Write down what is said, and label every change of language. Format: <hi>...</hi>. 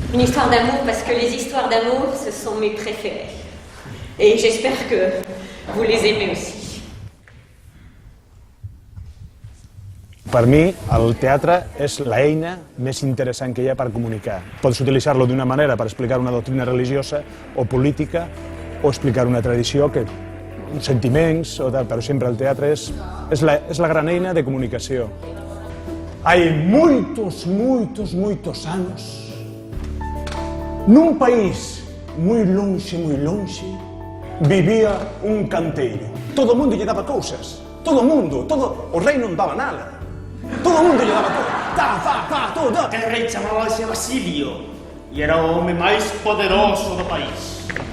<fr>Une histoire d'amour, parce que les histoires d'amour, ce sont mes préférées. Et j'espère que vous les aimez aussi.</fr> <ca>Per mi, el teatre és l'eina més interessant que hi ha per comunicar. Pots utilitzar-lo d'una manera per explicar una doctrina religiosa o política o explicar una tradició, sentiments, però sempre el teatre és la gran eina de comunicació.</ca> <gl>Hai muitos anos, nun país moi longe, vivía un canteiro. Todo o mundo lle daba cousas. O rei non daba nada. Todo o mundo lle daba todo. El rei chamábase Basilio e era o home máis poderoso do país.</gl>